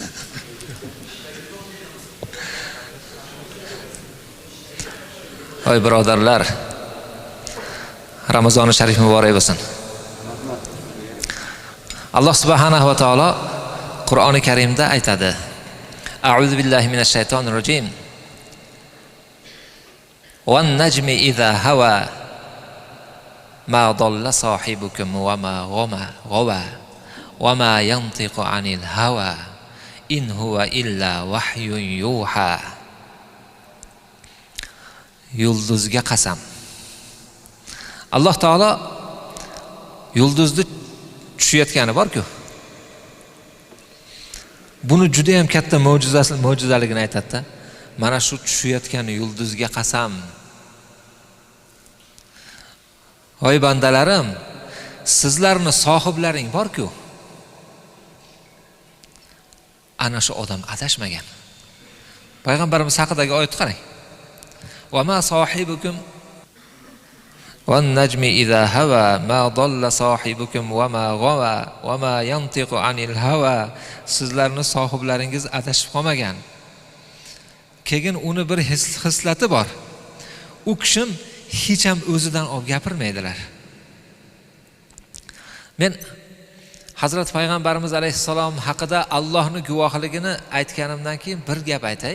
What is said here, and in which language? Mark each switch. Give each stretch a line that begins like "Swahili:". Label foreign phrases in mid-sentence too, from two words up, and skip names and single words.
Uzbek: Voy birodarlar, Ramazoni sharif muborak bo'lsin. Alloh
Arabic: سبحانه وتعالى
Uzbek: Qur'oni Karimda aytadi:
Arabic: أعوذ بالله من الشيطان الرجيم. والنجم إذا هوى ما ضل صاحبكم وما غوى وما ينطق عن الهوى إن هو إلا وحي يوحى.
Uzbek: Yulduzga qasam. Alloh taolo yulduzni tushayotgani bor-ku. Buni juda ham katta mo'jizaligini aytadi-da. Mana shu tushayotgan yulduzga qasam. Voy bandalarim, sizlarning sohiblaring bor-ku. Ana shu odam adashmagan. Payg'ambarimiz haqidagi oyatni qarang.
Arabic: وما صاحبكم والنجم إذا هوى ما ضل صاحبكم وما غوى وما ينطق عن الهوى.
Uzbek: Sizlarning sohiblaringiz adashib qolmagan. Keyin uni bir hislati bor. U kishim hech ham o'zidan olib gapirmaydilar. Men Hazrat Payg'ambarimiz alayhissalom haqida Allohning guvohligini aytganimdan keyin bir gap aytay.